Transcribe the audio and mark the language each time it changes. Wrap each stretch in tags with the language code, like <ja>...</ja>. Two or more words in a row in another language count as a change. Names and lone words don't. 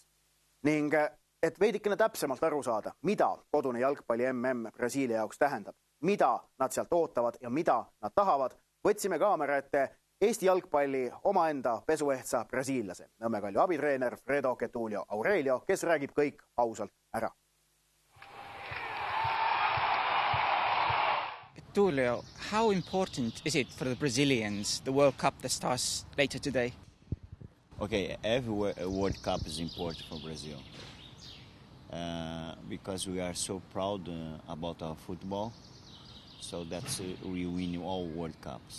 <et>Ning et veidikene täpsemalt aru saada, mida kodune jalgpalli MM Brasiilia jaoks tähendab, mida nad sealt ootavad ja mida nad tahavad, võtsime kaamera ette Eesti jalgpalli omaenda pesuehtsa brasiillase, Nõmme Kalju abitreener Fredo Getulio Aurelio, kes räägib kõik ausalt ära. Getulio,</et> <en>how important is it for the Brazilians, the World Cup that starts later today? Okay, every World Cup is important for Brazil because we are so proud about our football, so that's we win all World Cups.</en>